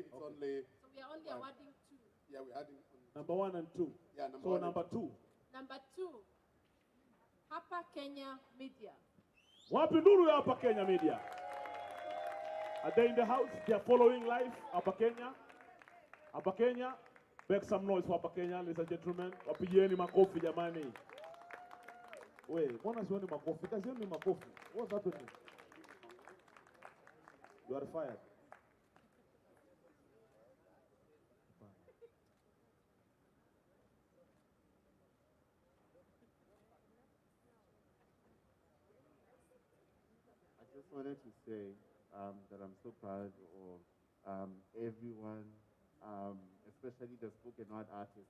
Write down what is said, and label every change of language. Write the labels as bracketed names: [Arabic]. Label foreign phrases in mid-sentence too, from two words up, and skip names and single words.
[English] So we are only awarding two. Yeah, we're adding. Number 1 and 2. Yeah, number so one number and 2. Number 2, Hapa Kenya Media. [Swahili] Wapi nuru ya Hapa Kenya Media? [English] Are they in the house? They are following live. Hapa Kenya. Hapa Kenya. Make some noise for Hapa Kenya, ladies and gentlemen. [Swahili] Wapigieni makofi jamani. Wait, mbona sioni makofi? Kazioni makofi. [English] What's happening? You are fired. I just wanted to say that I'm so proud of everyone, especially the spoken word artists.